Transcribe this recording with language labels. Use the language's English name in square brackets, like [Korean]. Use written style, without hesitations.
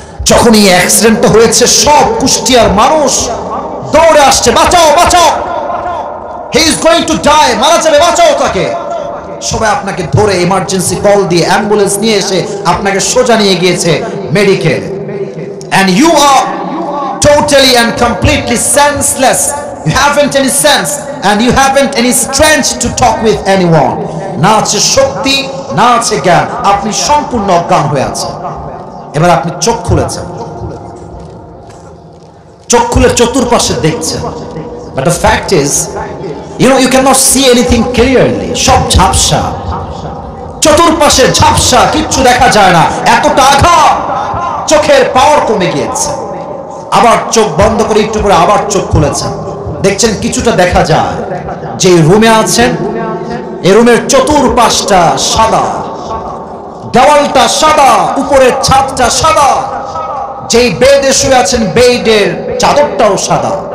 [Bangla] যখন এই অ্যাক্সিডেন্টটা হয়েছে, সব কুষ্টিয়ার মানুষ দৌড়ে আসছে, বাঁচাও বাঁচাও, [English] he is going to die, [Bangla] মারা যাবে, বাঁচাও তাকে। সবাই আপনাকে ধরে ইমার্জেন্সি কল দিয়ে অ্যাম্বুলেন্স নিয়ে এসে আপনাকে সোজা নিয়ে গিয়েছে medical, [English] and you are totally and completely senseless. You haven't any sense and you haven't any strength to talk with anyone. [Bangla] না আছে শক্তি, না আছে জ্ঞান, আপনি সম্পূর্ণ অজ্ঞান হয়ে আছেন। এবার আপনি চোখ খুলেছেন, চোখ খুলে চতুর্পাশে দেখছেন, [English] but the fact is, you cannot see anything clearly. [Bangla] সব ঝাপসা, চতুর্পাশে ঝাপসা, কিচ্ছু দেখা যায় না, এতটা আঘাত, চোখের পাওয়ার কমে গিয়েছে। আবার চোখ বন্ধ করে একটু করে আবার চোখ খুলেছেন, দেখছেন কিছুটা দেখা যায়। যে রুমে আছেন, এই রুমের চতুর্পাশটা সাদা, দেওয়ালটা সাদা, উপরের ছাদটা সাদা, যেই বেডে শুয়ে আছেন বেডের চাদরটাও সাদা।